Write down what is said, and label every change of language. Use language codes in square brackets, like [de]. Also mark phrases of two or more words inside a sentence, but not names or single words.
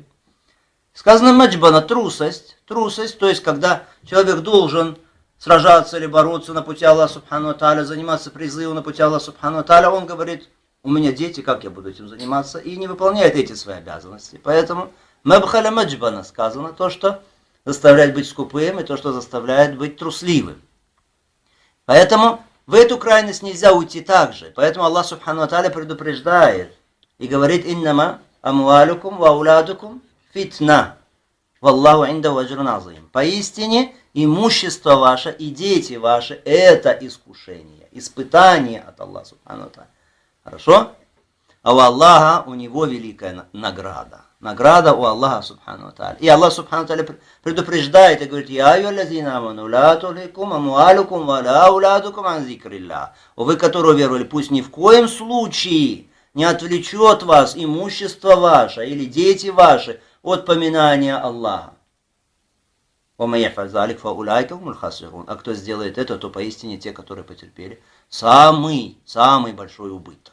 [ru] Сказано маджбана, трусость, то есть когда человек должен сражаться или бороться на пути Аллаха [ar] سبحانه وتعالى, [ru] заниматься призывом на пути Аллаха [ar] سبحانه وتعالى, [ru] он говорит, у меня дети, как я буду этим заниматься, и не выполняет эти свои обязанности. Поэтому [ar] مبخلة مجبنة [ru] сказано, то, что заставляет быть скупым, и то, что заставляет быть трусливым. Поэтому в эту крайность нельзя уйти также. Поэтому Аллах [ar] سبحانه وتعالى [ru] предупреждает и говорит, [ar] إنما أموالكم وأولادكم فتنة والله عنده أجر عظيم. [ru] Поистине, имущество ваше и дети ваши – это искушение, испытание от Аллаха [ar] سبحانه وتعالى. [ru] Хорошо? А у Аллаха у него великая награда. Награда у Аллаха [ar] سبحانه وتعالى. [ru] И Аллах [ar] سبحانه وتعالى [ru] предупреждает и говорит, [ar] «يا أيها الذين آمنوا لا تلهكم أموالكم ولا أولادكم عن ذكر الله». [ru] Вы, которые веровали, пусть ни в коем случае не отвлечет вас имущество ваше или дети ваши от поминания Аллаха. А кто сделает это, то поистине те, которые потерпели самый большой убыток.